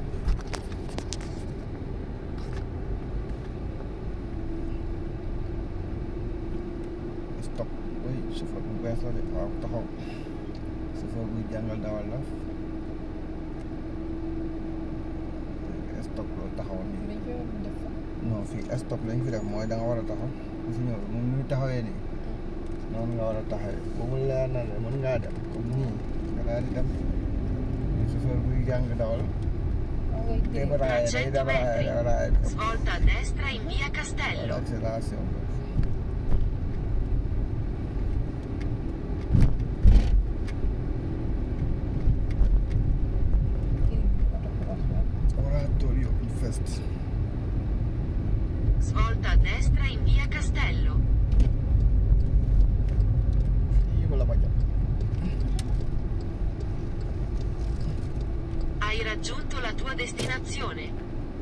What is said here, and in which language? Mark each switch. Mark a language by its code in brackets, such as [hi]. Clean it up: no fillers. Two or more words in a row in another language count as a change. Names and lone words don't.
[wo] stop oui chauffeur bu bees la de waaw taxaw chauffeur buy jàngal dawal la stop loolu taxawoon nii dañ koy def fa. non fii stop lañ fi def mooy da nga war a taxaw bu fi ñëw moom ni muy taxawee nii noonu nga war a taxawee boobu leer na ne mën ngaa dem comme nii nga daal di dem chauffeur buy jàng dawal day baraaye day [it] 300 metri. [wo] baraaye [it] Svolta a destra in via [wo] wala [it] Castello. accélération oratorio il fest Svolta a destra in via Castello. [wo] fii wala ma jàpp [it] Hai raggiunto la tua destinazione.